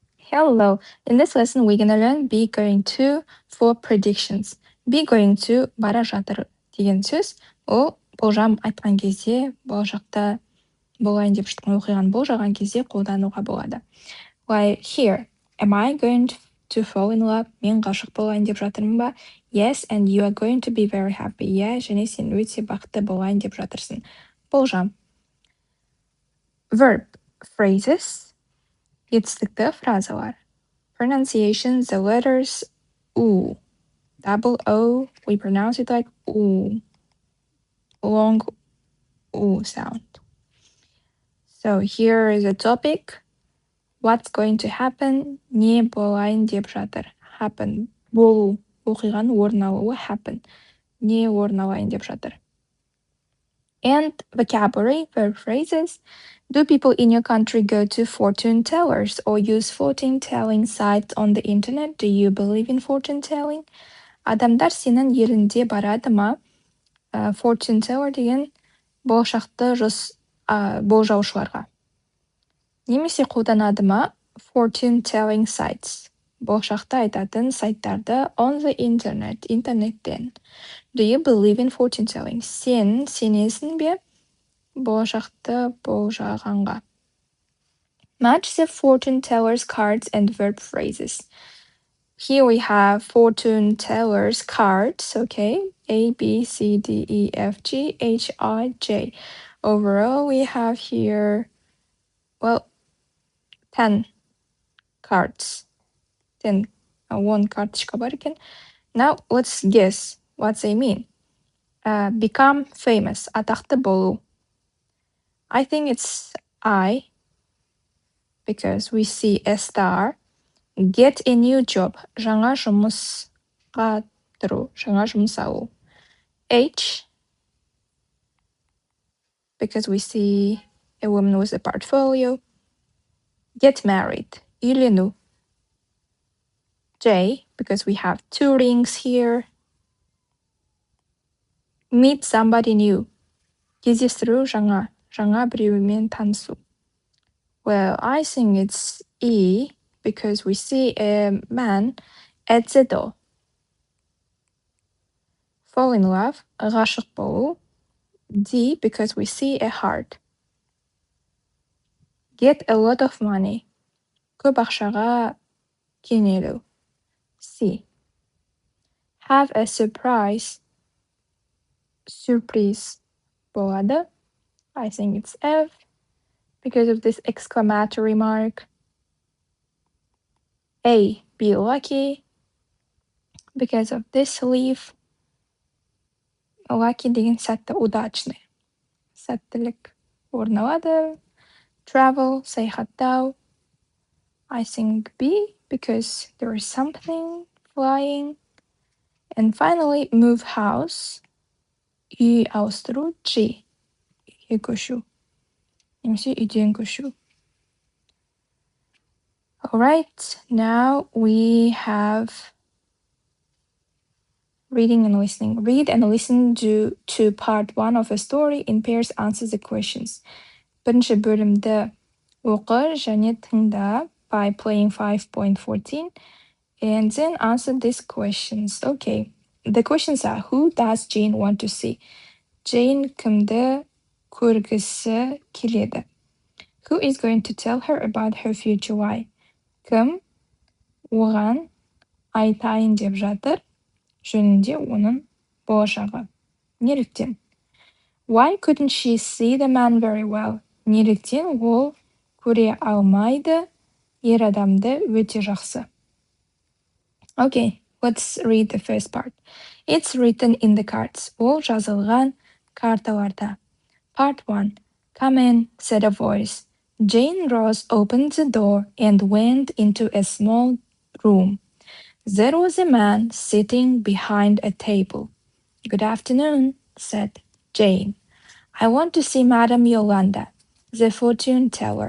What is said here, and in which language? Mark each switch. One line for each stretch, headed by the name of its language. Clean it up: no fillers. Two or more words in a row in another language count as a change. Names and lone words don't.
English: Hello. In this lesson, we're gonna learn be going to for predictions. Be going to
Kazakh: бара жатыр деген сөз. Ол болжам айтқан кезде, болашақта болайын деп жатқан оқиғаны болжаған кезде қолдануға болады.
English: Like here, am I going to fall in love?
Kazakh: Мен ғашық болайын деп жатырмын ба?
English: Yes, and you are going to be very happy. Yeah,
Kazakh: және сен өте бақытты болайын деп жатырсың. Болжам.
English: Verb phrases.
Kazakh: Етістікті фразалар.
English: Pronunciation, the letters oo, double O, we pronounce it like oo, long oo sound. So here is a topic. What's going to happen?
Kazakh: Не болайын деп жатыр. Happen. Болу. Оқиғаның орын алуы happen. Не орын алайын деп жатыр.
English: And vocabulary, verb phrases. Do people in your country go to fortune tellers or use fortune telling sites on the internet? Do you believe in fortune telling?
Kazakh: Адамдар сенің елінде барады ма?
English: Fortune teller
Kazakh: деген болашақты болжаушыларға. Немесе қолданады ма?
English: Fortune telling sites.
Kazakh: Болашақты айтатын сайттарды
English: on the internet,
Kazakh: интернеттен.
English: Do you believe in fortune telling?
Kazakh: Сен сенесің бе болашақты болжағанға?
English: Match the fortune teller's cards and verb phrases. Here we have fortune teller's cards, okay? A, B, C, D, E, F, G, H, I, J. Overall, we have here, well, 10 cards.
Kazakh: 10, one карточка бар екен.
English: Now, let's guess what they mean. Become famous,
Kazakh: атақты болу.
English: I think it's I, because we see a star. Get a new job,
Kazakh: жаңа жұмысқа тұру, жаңа жұмыс алу.
English: H, because we see a woman with a portfolio. Get married, үйлену. J, because we have two rings here. Meet somebody new,
Kazakh: кездестіру жаңа біреумен танысу.
English: Well, I think it's E, because we see a man at the door. Fall in love,
Kazakh: ғашық болу.
English: D, because we see a heart. Get a lot of money,
Kazakh: көп ақшаға кенелу.
English: C, have a surprise,
Kazakh: сюрприз болады.
English: I think it's F, because of this exclamatory mark. A, be lucky, because of this leaf.
Kazakh: Lucky деген сәтті, удачный. Сәттілік орын алады.
English: Travel, саяхаттау. I think B, because there is something flying. And finally, move house.
Kazakh: Үй ауыстыру. G, үйге көшу. Немесе үйден көшу.
English: Alright, now we have reading and listening. Read and listen to part 1 of a story. In pairs, answer the questions.
Kazakh: Бірінші бөлімді оқы және тыңда
English: by playing 5.14 and then answer these questions. Okay, the questions are: who does Jane want to see?
Kazakh: Jane кімді көргісі келеді?
English: Who is going to tell her about her future? Why?
Kazakh: Кім оған айтайын деп жатыр жөнінде оның болашағы? Неліктен?
English: Why couldn't she see the man very well?
Kazakh: Неліктен ол көре алмайды ер адамды өте жақсы?
English: Okay, let's read the first part. It's written in the cards.
Kazakh: Ол жазылған карталарда.
English: Part 1. Come in, said a voice. Jane Ross opened the door and went into a small room. There was a man sitting behind a table. Good afternoon, said Jane. I want to see Madame Yolanda, the fortune teller.